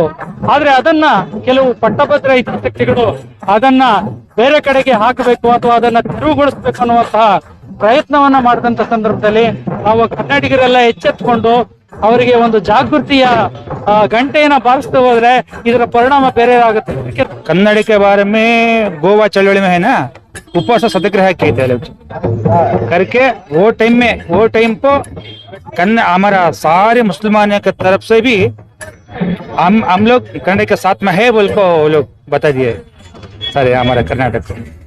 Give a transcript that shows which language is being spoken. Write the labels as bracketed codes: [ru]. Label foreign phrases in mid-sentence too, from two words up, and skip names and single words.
[kn] ಆದ್ರೆ ಅದನ್ನ ಕೆಲವು ಪಟ್ಟಭದ್ರ ಹಿತಾಸಕ್ತಿಗಳು ಅದನ್ನ ಬೇರೆ ಕಡೆಗೆ ಹಾಕಬೇಕು ಅಥವಾ ಅದನ್ನ ತೆರವುಗೊಳಿಸಬೇಕು ಅನ್ನುವಂತಹ ಪ್ರಯತ್ನವನ್ನ ಮಾಡಿದಂತ ಸಂದರ್ಭದಲ್ಲಿ ನಾವು ಕನ್ನಡಿಗರೆಲ್ಲ ಎಚ್ಚೆತ್ತುಕೊಂಡು ಅವರಿಗೆ ಒಂದು ಜಾಗೃತಿಯ ಗಂಟೆಯನ್ನ ಬಾರಿಸ್ತಾ ಹೋದ್ರೆ ಇದರ ಪರಿಣಾಮ ಬೇರೆ ಆಗುತ್ತೆ। [hi] कन्नड़ के बारे में गोवा चळवळी में है ना उपवास सत्याग्रह किए थे लोग करके वो टाइम को हमारा सारे मुसलमानों की तरफ से भी हम लोग कन्नड़ के साथ में है बोल को लोग बता दिए सारे हमारा कर्नाटक को।